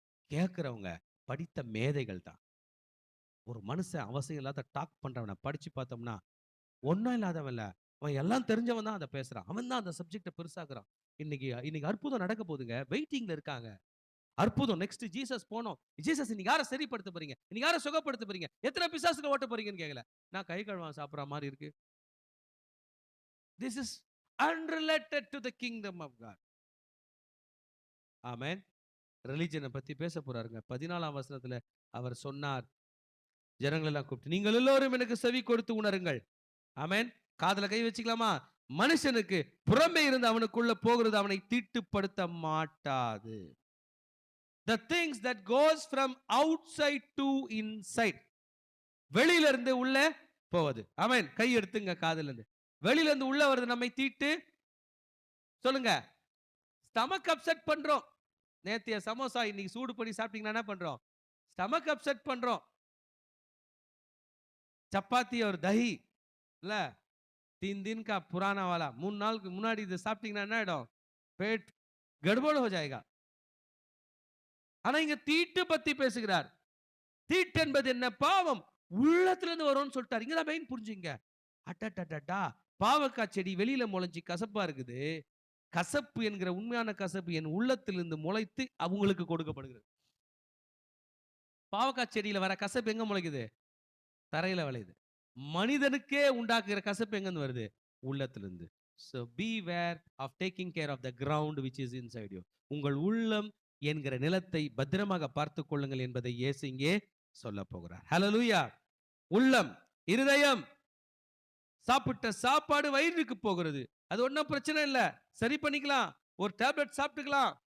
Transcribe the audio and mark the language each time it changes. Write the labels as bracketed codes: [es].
[ta] கேட்கிறவங்க படித்த மேதைகள் தான். ஒரு மனுஷன் அவசியம் இல்லாத டாக் பண்றவனை படிச்சு பார்த்தோம்னா ஒன்றும் இல்லாதவன் இல்ல, அவன் எல்லாம் தெரிஞ்சவன் தான் அதை பேசுறான். அவன் தான் அந்த சப்ஜெக்டை பெருசாக்குறான். இன்னைக்கு அற்புதம் நடக்க போகுதுங்க. வெயிட்டிங்ல இருக்காங்க. அற்புதம். நெக்ஸ்ட் ஜீசஸ் போனோம். ஜீசஸ் இன்னைக்கு யாரை சரிப்படுத்த போறீங்க? இன்னைக்கு யாரை சுகப்படுத்த போறீங்க? எத்தனை பிசாசுகளை ஓட்ட போறீங்கன்னு கேட்கல. நான் கை கழுவான் சாப்பிடுற மாதிரி இருக்கு. [en] This is unrelated to the kingdom of God. [ta] ஆமென். ரிலிஜனை பத்தி பேச போறாருங்க. 14ஆம் வசனத்துல அவர் சொன்னார், ஜனங்கள் எல்லாம் கூப்பிட்டு, நீங்கள் எல்லோரும் எனக்கு செவி கொடுத்து உணருங்கள். ஆமென். காதுல கை வச்சுக்கலாமா? மனுஷனுக்கு புறம்பே இருந்து அவனுக்குள்ள போகிறது அவனை தீட்டுப்படுத்த மாட்டாது. [en] The things that goes from outside to inside. [ta] வெளியில இருந்து உள்ள போவது. ஆமென். கை எடுத்துங்க காதுல இருந்து. வெளியில இருந்து உள்ள வருது நம்மை தீட்டு. சொல்லுங்க. ஸ்டமக் அப்செட் பண்றோம். நேத்திய சமோசா இன்னைக்கு சூடு பண்ணி சாப்பிட்டீங்கன்னா என்ன பண்றோம்? ஸ்டமக் அப்செட் பண்றோம். சப்பாத்தி [hi] और दही [ta] இல்ல [hi] 3 दिन का पुराना वाला [ta] 3 நாளுக்கு முன்னாடி இத சாப்பிட்டீங்கன்னா என்ன ஆயிடும்? [hi] पेट गड़बड़ हो जाएगा. [ta] ஆனா இங்க தீட்டு பத்தி பேசுகிறார். தீட்டு என்பது என்ன? பாவம் உள்ளத்துல இருந்து வரும்னு சொல்லிட்டார். இங்க தான் மெயின் புரிஞ்சுங்க. அடடடடா! பாவக்காய் செடி வெளியில முளைச்சு கசப்பா இருக்குது. கசப்பு என்கிற உண்மையான கசப்பு என் உள்ளத்திலிருந்து முளைத்து அவங்களுக்கு கொடுக்கப்படுகிறது. பாவக்காய் செடியில வர கசப்பு எங்க முளைக்குது? தரையில விளையுது. மனிதனுக்கே உண்டாக்குகிற கசப்பு எங்கருந்து வருது? உள்ளத்திலிருந்து. [en] So beware of taking care of the ground which is inside you. [ta] உங்கள் உள்ளம் என்கிற நிலத்தை பத்திரமாக பார்த்துக் கொள்ளுங்கள் என்பதை இயேசு இங்கே சொல்லப் போகிறார். ஹல்லேலூயா! உள்ளம், இருதயம், சாப்பிட்ட சாப்பாடு வயிறுக்கு போகிறது. அது ஒண்ணும் பிரச்சனை இல்ல. சரி பண்ணிக்கலாம். ஒரு டேப்லெட் சாப்பிட்டுக்கலாம்.